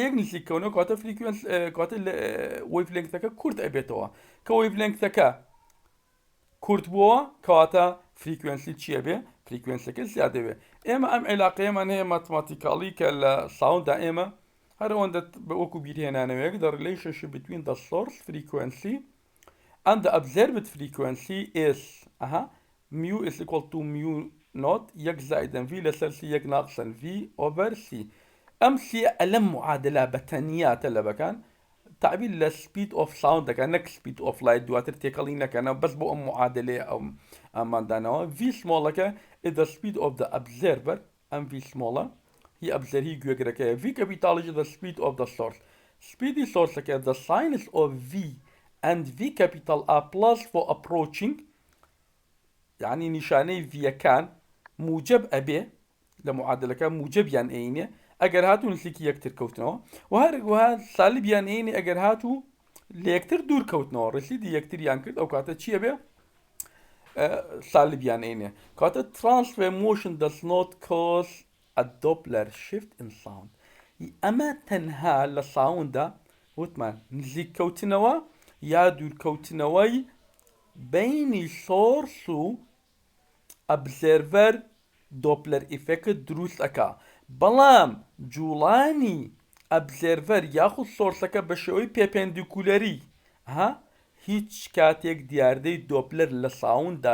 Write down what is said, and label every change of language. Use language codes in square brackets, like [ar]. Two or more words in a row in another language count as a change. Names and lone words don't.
[ckb] یەک نزیککەونەوە کاتە فریکوێنس کاتە وەیڤلێنگتەکە کورت ئەبێتەوە کە وەیڤلێنگتەکە کورت بووە کەواتە فریکوێنسی چیە بێ فریکوێنسەکە زیادەوێ ئێمە ئەم عێلاقەیەمان هەیە ماتماتیکاڵی کە لە ساوندا ئێمە هەرەوەندە بە وەکو بیرهێنانەوەیەک [en] the relationship between the source frequency and the observed frequency is mu is equal to mu not [ckb] یەک زائدەن [en] v [ckb] لەسەر c یەک ناقسەن v [en] over c [ckb] ئەم c ئەلەم معادلە بەتەنیا تەلەبەکان تعبیر لە [en] speed of sound [ckb] دەکەن نەک [en] speed of light [ckb] دواتر تێکەڵی نەکەنەوە بەس بۆ ئەم معادلەیە ئەماندانەوە v سمۆڵەکە [en] is the speed of the observer [ckb] ئەم v سمۆڵە هی ئەبزەر هی گوێگرەکەیە v کەپیتاڵیش [en] the speed of the source [ckb] سپیدی سۆرسەکە [en] the sines of v and v capital are plus for approaching [ckb] یعنی نیشانەی vەکان موجب ئەبێ لە معادلەکە موجبیان ئەینێ ئەگەر هاتوو نزیکی یەکتر کەوتنەوە و هەروەها سالبیان ئەینێ ئەگەر هاتوو لە یەکتر دوور کەوتنەوە ڕسیدی یەکتریان کرد ئەو کاتە چییە بێ سالبیان ئەینێ کاتە [en] transfer motion does not cause a Doppler shift in sound [ckb] ئەمە تەنها لە ساوندا وتمان نزیک کەوتنەوە یا دوورکەوتنەوەی بینی سۆرس و ئەبزێرڤەر دۆپلەر ئیفێکت دروست ئەکا بەڵام جوڵانی ئەبزێرڤەر یاخود سۆرسەکە بە شێوەی پێپێندیکولەری هیچ کاتێک دیاردەی دۆپلەر لە ساوندا